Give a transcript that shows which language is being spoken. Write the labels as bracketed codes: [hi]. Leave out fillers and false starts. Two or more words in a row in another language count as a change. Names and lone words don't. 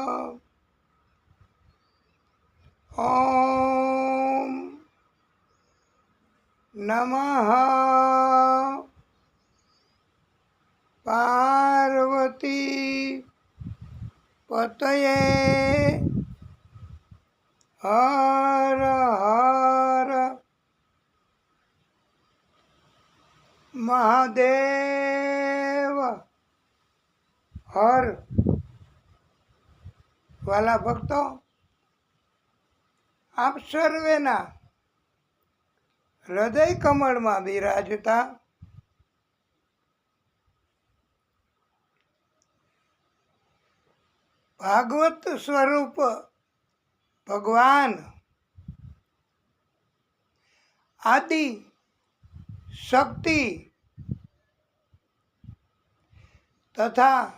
[sa] ओम नमः पार्वती पतये हर हर महादेव हर। [gu] વાલા ભક્તો, આપ સર્વેના હૃદય કમળમાં બિરાજતા ભાગવત સ્વરૂપ ભગવાન આદિ શક્તિ તથા